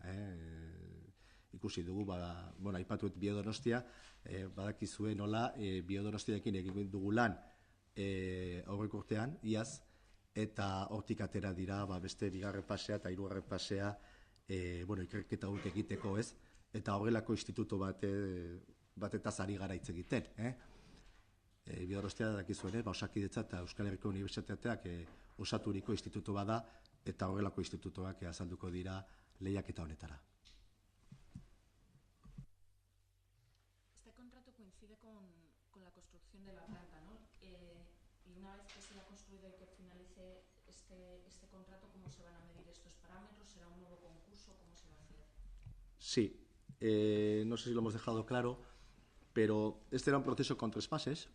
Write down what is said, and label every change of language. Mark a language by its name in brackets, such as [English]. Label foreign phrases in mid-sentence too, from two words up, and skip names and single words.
[Basque] Ikusi dugu, aipatuet Biodonostia, badakizue nola Biodonostiarekin egin dugu lan aurreko urtean, iaz, eta hortik atera dira beste bigarren pasea eta hirugarren pasea ikerketa hauek egiteko, ez? Eta horrelako instituto batetaz ari gara hitz egiten. Biodonostia dakizuen, Osakidetza eta Euskal Herriko Unibertsitateak osaturiko instituto bada, eta horrelako institutoak azalduko dira lehiaketa honetara. [Spanish] Este contrato coincide con la construcción de la planta, ¿no? Y una vez que se haya construido y que finalice este contrato, ¿cómo se van a medir estos parámetros? ¿Será un nuevo concurso? ¿Cómo se va a hacer? Sí, no sé si lo hemos dejado claro, pero este era un proceso con 3 fases.